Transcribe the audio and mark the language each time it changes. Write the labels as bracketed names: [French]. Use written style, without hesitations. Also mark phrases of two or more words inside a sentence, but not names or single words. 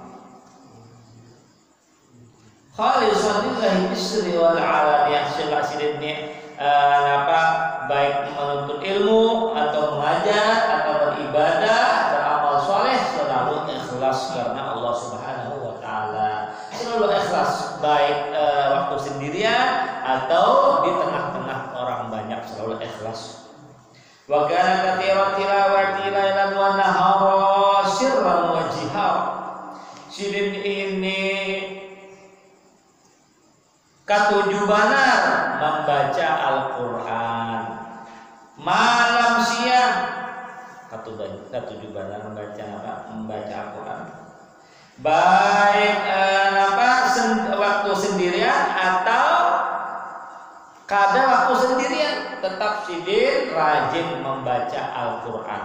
[Arabic] خالصا لله بالسر والعلانية. [Indonesian] Sidin ini baik menuntut ilmu atau mengajar atau beribadah, beramal soleh, selalu ikhlas karena Allah Subhanahu wa Ta'ala. Selalu ikhlas, baik waktu sendirian atau di tengah-tengah orang banyak, selalu ikhlas. [Arabic] وكان كثيرا تلاوة ليلا ونهارا سرا وجهارا. [Banjar] Sidin ini katujuh benar membaca Al-Quran, malam siang. Katujuh benar membaca Al-Quran, baik waktu sendirian atau kadang waktu sendirian, tetap Sidin rajin membaca Al-Quran.